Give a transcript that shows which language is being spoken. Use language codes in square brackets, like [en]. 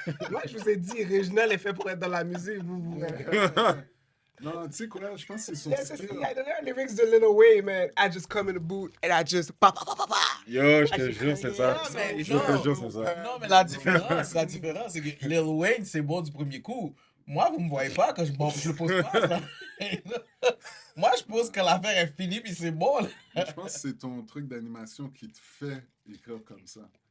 [fr] Moi, je vous ai dit, Réginal est fait pour être dans la musique. Vous. Non, tu sais quoi, je pense que c'est son [en] Yeah, [fr] c'est style. [en] ça. The lyrics de Lil Wayne, man. I just come in the booth and I just pa. [fr] Yo, je te jure, c'est ça. Non, mais Je non. te jure, c'est ça. Non, mais la différence, c'est que Lil Wayne, c'est bon du premier coup. Moi, vous me voyez pas quand je le pose pas, ça. Moi, je pose quand l'affaire est finie, puis c'est bon, là. Je pense que c'est ton truc d'animation qui te fait écrire comme ça.